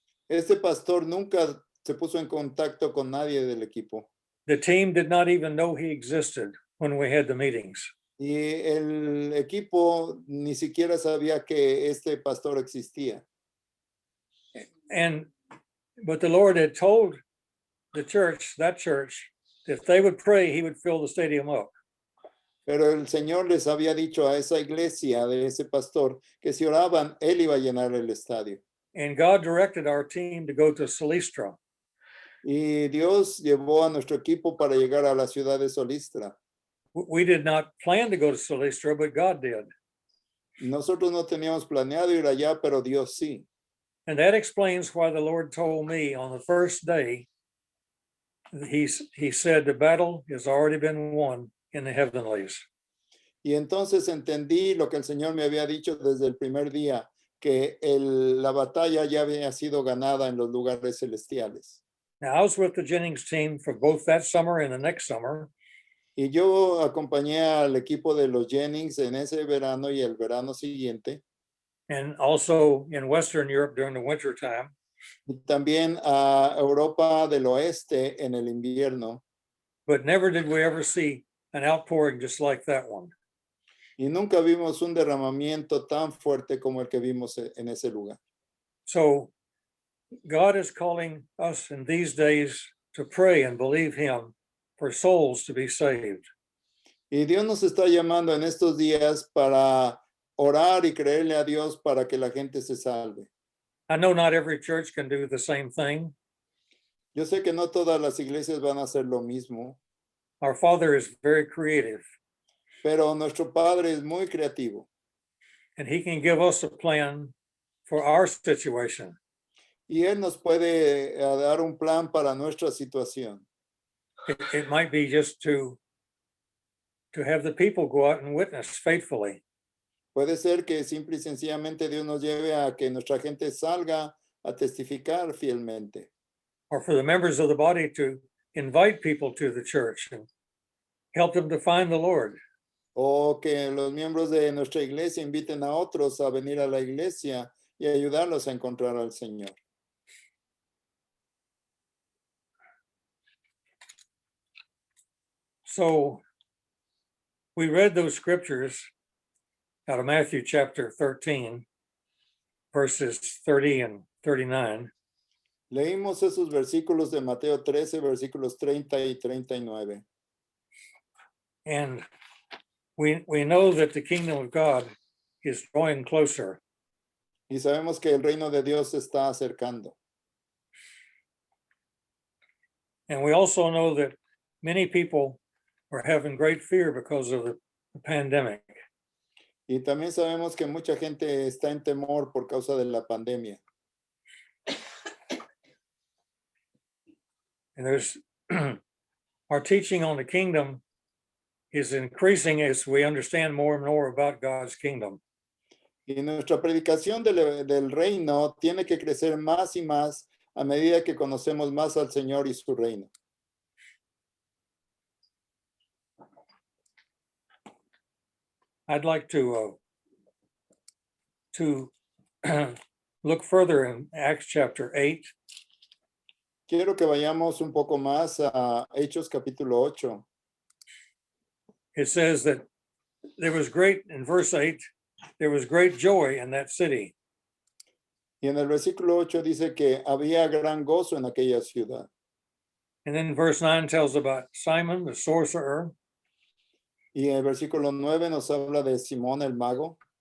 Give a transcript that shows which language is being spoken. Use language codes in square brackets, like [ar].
[es] Este pastor nunca se puso en contacto con nadie del equipo. [en] The team did not even know he existed when we had the meetings. [es] Y el equipo ni siquiera sabía que este pastor existía. [en] But the Lord had told the church, that church, if they would pray, he would fill the stadium up. [es] Pero el Señor les había dicho a esa iglesia de ese pastor que si oraban, él iba a llenar el estadio. [en] And God directed our team to go to Silistra. [es] Y Dios llevó a nuestro equipo para llegar a la ciudad de Solistra. [en] We did not plan to go to Silistra, but God did. [es] Nosotros no teníamos planeado ir allá, pero Dios sí. [en] And that explains why the Lord told me on the first day he said the battle has already been won in the heavenlies. [es] Y entonces entendí lo que el Señor me había dicho desde el primer día, que la batalla ya había sido ganada en los lugares celestiales. [en] Now, I was with the Jennings team for both that summer and the next summer. [es] Y yo acompañé al equipo de los Jennings en ese verano y el verano siguiente, [en] And also in Western Europe during the winter time. [es] y también a Europa del Oeste en el invierno. [en] But never did we ever see an outpouring just like that one. [es] Y nunca vimos un derramamiento tan fuerte como el que vimos en ese lugar. [en] So God is calling us in these days to pray and believe him for souls to be saved. [es] Y Dios nos está llamando en estos días para orar y creerle a Dios para que la gente se salve. [en] I know not every church can do the same thing. [es] Yo sé que no todas las iglesias van a hacer lo mismo, [en] Our Father is very creative, [es] pero nuestro Padre es muy creativo [en] and he can give us a plan for our situation. [es] y Él nos puede dar un plan para nuestra situación. [en] It might be just to have the people go out and witness faithfully. [es] Puede ser que simple y sencillamente Dios nos lleve a que nuestra gente salga a testificar fielmente. [en] Or for the members of the body to invite people to the church and help them to find the Lord. [es] O que los miembros de nuestra iglesia inviten a otros a venir a la iglesia y ayudarlos a encontrar al Señor. [en] So we read those scriptures out of Matthew chapter 13, verses 30 and 39. [es] Leímos esos versículos de Mateo 13, versículos 30 y 39. [en] And we know that the kingdom of God is drawing closer. [es] Y sabemos que el reino de Dios se está acercando. [en] And we also know that many people are having great fear because of the pandemic. [es] Y también sabemos que mucha gente está en temor por causa de la pandemia. [en] And there's our teaching on the kingdom is increasing as we understand more and more about God's kingdom. [es] Y nuestra predicación del reino tiene que crecer más y más a medida que conocemos más al Señor y su reino. [en] I'd like to look further in Acts chapter 8. [es] Quiero que vayamos un poco más a Hechos capítulo 8. [en] It says that there was great, in verse 8, there was great joy in that city. [es] Y en el versículo 8 dice que había gran gozo en aquella ciudad. [en] And then verse 9 tells about Simon the sorcerer. [es] Y el versículo 9 nos habla de Simón el mago.